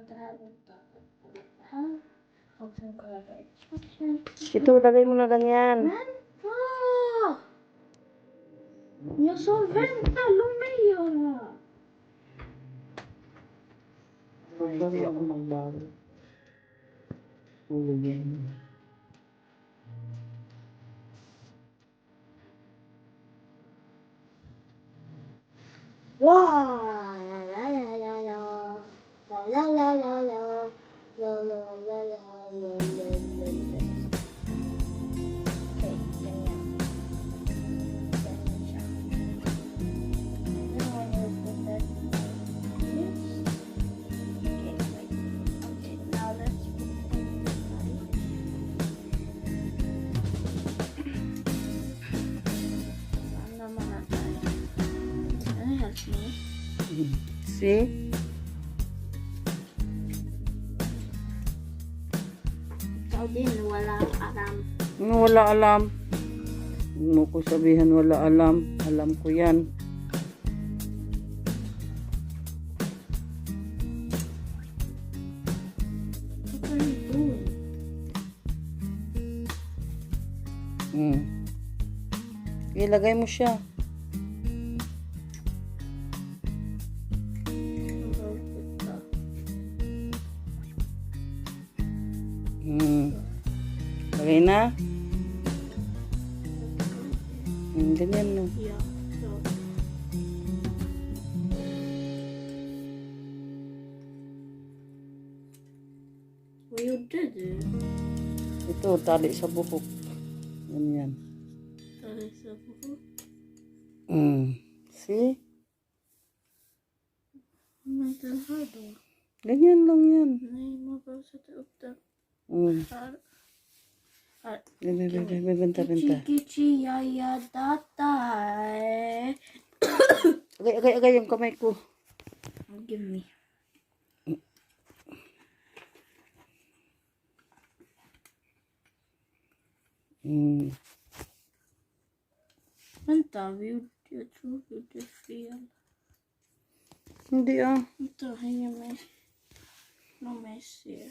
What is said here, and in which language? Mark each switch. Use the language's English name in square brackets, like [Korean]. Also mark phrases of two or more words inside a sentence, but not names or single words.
[Filipino] Ito, lagay mo na lang yan. [Swedish] Jag sa vänta, låt mig göra. [Filipino] Hindi ako magbago. Wow! La la la la. La la la la. La la la la. La la la la. Okay, ganyan. Ganyan siya. [English] Now I will put that like this. Okay, wait. Okay, now let's put it like [Filipino] saan naman natin? [English] Can you help me? See? [Filipino] Ikaw din, wala alam. Wala alam. Huwag mo ko sabihan wala alam. Alam ko yan. [English] What are you doing? [Filipino] Ilagay mo siya. Lagay na. Ganyan no. [English] Yeah, so. [Swedish] Vad gjorde du? [Filipino] Ito, tali sa buhok. Ganyan. [English] See? [Swedish] Men den här då? [Filipino] Ganyan lang yan. [Swedish] Nej, man behöver sätta upp den här. Här. Benta. Kichi, ya, data. [Filipino] Agay yung kamay ko. [English] Give me. [Swedish] Vänta, jag tror vi gjorde fel. [Filipino] Hindi [Swedish] Vänta, hänga med. Låt mig se.